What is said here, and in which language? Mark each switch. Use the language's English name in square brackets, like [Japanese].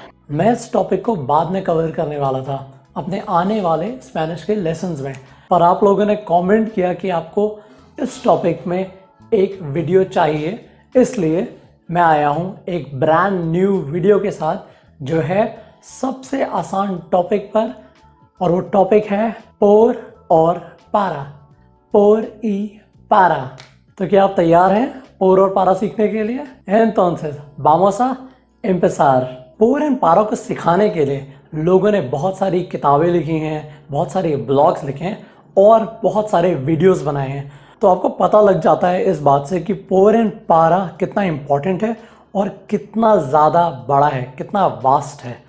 [Hindi] मैं इस टॉपिक को बाद में कवर करने वाला था अपने आने वाले स्पेनिश के लेसन्स में, पर आप लोगों ने कमेंट किया कि आपको इस टॉपिक में एक वीडियो चाहिए, इसलिए मैं आया हूँ एक ब्रांड न्यू वीडियो के साथ जो है सबसे आसान टॉपिक पर, और वो टॉपिक है पोर और पारा। [Spanish] पोर y para। [Hindi] तो क्या आप तैयार हैं पोर और पारा सीखने के लिए? [Spanish] Entonces vamos a empezar। [Hindi] Pour and पारा को सिखाने के लिए लोगों ने बहुत सारी किताबें लिखी हैं, बहुत सारे ब्लॉग्स लिखे हैं और बहुत सारे वीडियोस बनाए हैं। तो आपको पता लग जाता है इस बात से कि पोर एंड पारा कितना इम्पोर्टेंट है और कितना ज़्यादा बड़ा है, कितना वास्ट है।